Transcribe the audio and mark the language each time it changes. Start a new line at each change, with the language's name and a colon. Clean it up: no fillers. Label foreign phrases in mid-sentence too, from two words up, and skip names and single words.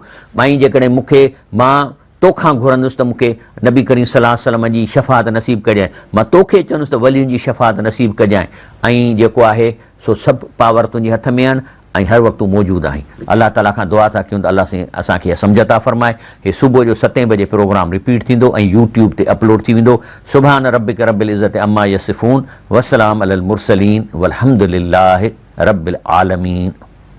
Sindhi: मां जेकॾहिं मूंखे मां तोखां घुरंदुसि त मूंखे नबी करीम
Arabic: صلى الله عليه وسلم
Sindhi: जी शफ़ाअत नसीब कजांइ, मां तोखे चवंदुसि त वलियुनि जी शफ़ाअत नसीब कजांइ, ऐं जेको आहे सो सभु पावर तुंहिंजे हथ में आहिनि ऐं हर वक़्तु मौजूदु आहीं। अल्लाह ताला खां दुआ था कयूं त अल्लाह साईं असांखे सम्झ था फरमाए। हे सुबुह जो 7 बजे प्रोग्राम रिपीट थींदो ऐं यूट्यूब ते अपलोड थी वेंदो।
Arabic: سبحان ربك رب العزة عما يصفون وسلام على المرسلين والحمد لله رب العالمين.